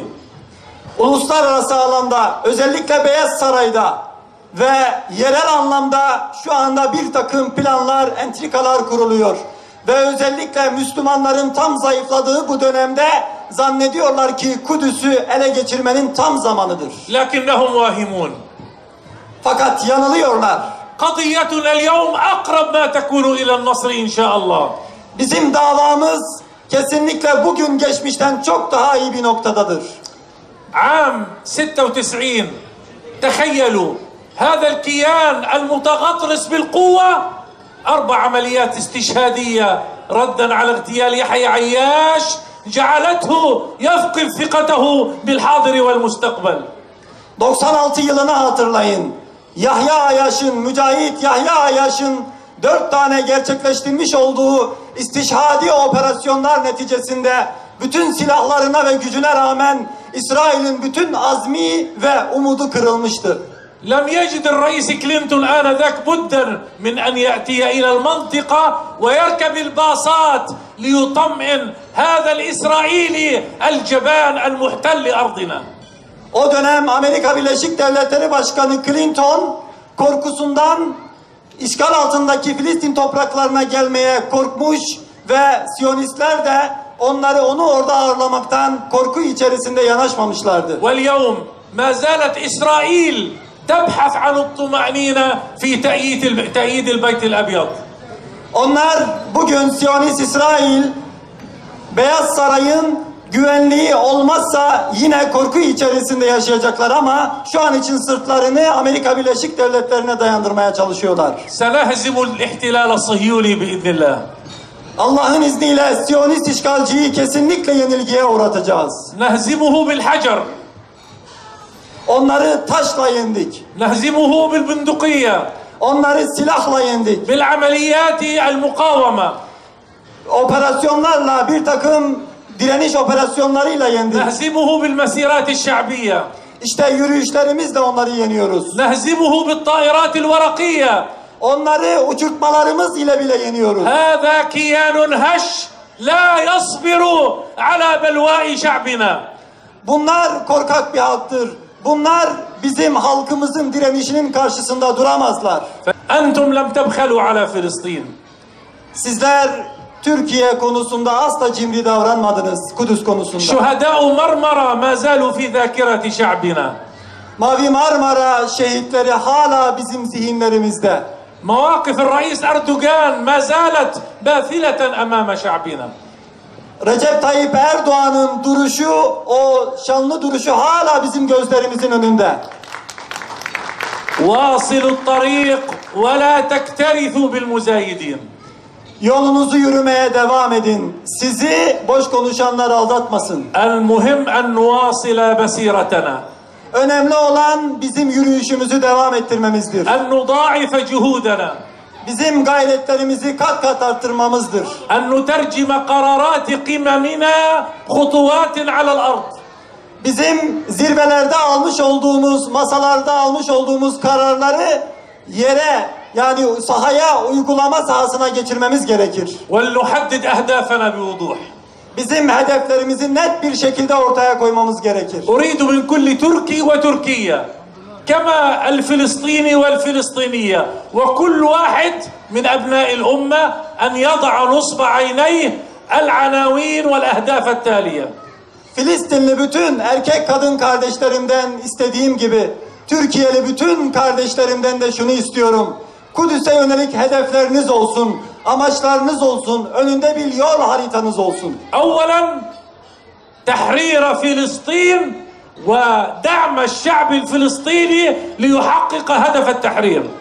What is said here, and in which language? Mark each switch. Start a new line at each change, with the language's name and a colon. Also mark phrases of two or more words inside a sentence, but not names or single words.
Turkish: Uluslararası alanda, özellikle Beyaz Saray'da ve yerel anlamda şu anda bir takım planlar, entrikalar kuruluyor. Ve özellikle Müslümanların tam zayıfladığı bu dönemde zannediyorlar ki Kudüs'ü ele geçirmenin tam zamanıdır.
Arabic: لكنهم واهمون.
Turkish: Fakat yanılıyorlar.
Arabic: قضيتنا اليوم أقرب ما تكون إلى النصر إن شاء الله.
Turkish: Bizim davamız kesinlikle bugün geçmişten çok daha iyi bir noktadadır.
Arabic: عام 96 تخيلوا هذا الكيان المتغطرس بالقوة 4 عمليات استشهادية ردا على اغتيال يحيى عياش جعلته يفقد ثقته بالحاضر والمستقبل.
Turkish: 96 yılını hatırlayın. Yahya Ayaş'ın, Mücahit Yahya Ayaş'ın 4 tane gerçekleştirmiş olduğu istişhadi operasyonlar neticesinde bütün silahlarına ve gücüne rağmen İsrail'in bütün azmi ve umudu kırılmıştı.
Arabic: لم يجد الرئيس كلينتون آنذاك بدا من أن يأتي إلى المنطقة ويركب الباصات ليطمئن هذا الإسرائيلي الجبان المحتل أرضنا.
Turkish: O dönem Amerika Birleşik Devletleri Başkanı Clinton korkusundan işgal altındaki Filistin topraklarına gelmeye korkmuş ve Siyonistler de onu orada ağırlamaktan korku içerisinde yanaşmamışlardı.
Arabic: واليوم ما زالت إسرائيل تبحث عن الطمأنينة في تأييد البيت الأبيض.
Turkish: Onlar bugün Siyonist İsrail Beyaz Saray'ın güvenliği olmazsa yine korku içerisinde yaşayacaklar ama şu an için sırtlarını Amerika Birleşik Devletleri'ne dayandırmaya çalışıyorlar.
Arabic: سنهزم الاحتلال الصهيوني بإذن الله.
Turkish: Allah'ın izniyle Siyonist işgalciyi kesinlikle yenilgiye uğratacağız.
Arabic: نهزمه بالحجر.
Turkish: Onları taşla yendik.
Arabic: نهزمه بالبندقية.
Turkish: Onları silahla yendik.
Arabic: بالعمليات المقاومة.
Turkish: operasyonlarla, bir takım direniş operasyonlarıyla yendik.
Arabic: نهزمه بالمسيرات الشعبية.
Turkish: İşte yürüyüşlerimizle onları yeniyoruz.
Arabic: نهزمه بالطائرات الورقية.
Turkish: Onları uçurtmalarımız ile bile yeniyoruz.
Arabic: هذا كيان هش لا يصبر على بلواء شعبنا.
Turkish: Bunlar korkak bir halktır. Bunlar bizim halkımızın direnişinin karşısında duramazlar.
Arabic: أنتم لم تبخلوا على فلسطين.
Turkish: Sizler Türkiye konusunda asla cimri davranmadınız, Kudüs konusunda.
Arabic: شهداء مرمرة ما زالوا في ذاكرة شعبنا.
Turkish: Mavi Marmara şehitleri hala bizim zihinlerimizde.
Arabic: مواقف الرئيس أردوغان ما زالت باثلة أمام شعبنا.
Turkish: Recep Tayyip Erdoğan'ın duruşu, o şanlı duruşu hala bizim gözlerimizin önünde.
Arabic: واصلوا الطريق ولا تكترثوا بالمزايدين.
Turkish: Yolunuzu yürümeye devam edin. Sizi boş konuşanlar aldatmasın.
Arabic: المهم أن نواصل مسيرتنا.
Turkish: Önemli olan bizim yürüyüşümüzü devam ettirmemizdir.
Arabic: أن نضاعف جهودنا.
Turkish: Bizim gayretlerimizi kat kat arttırmamızdır.
Arabic: أن نترجم قرارات قممنا خطوات على الأرض.
Turkish: Bizim zirvelerde almış olduğumuz, masalarda almış olduğumuz kararları yere, yani sahaya, uygulama sahasına geçirmemiz gerekir.
Arabic: ولنحدد أهدافنا بوضوح.
Turkish: Bizim hedeflerimizi net bir şekilde ortaya koymamız gerekir.
Arabic: أريد من كل تركي وتركية كما الفلسطيني والفلسطينية وكل واحد من أبناء الأمة أن يضع نصب عينيه العناوين والأهداف التالية.
Turkish: Filistinli bütün erkek kadın kardeşlerimden istediğim gibi Türkiye'li bütün kardeşlerimden de şunu istiyorum. Kudüs'e yönelik hedefleriniz olsun, amaçlarınız olsun, önünde bir yol haritanız olsun.
Arabic: أولا تحرير فلسطين ودعم الشعب الفلسطيني ليحقق هدف التحرير.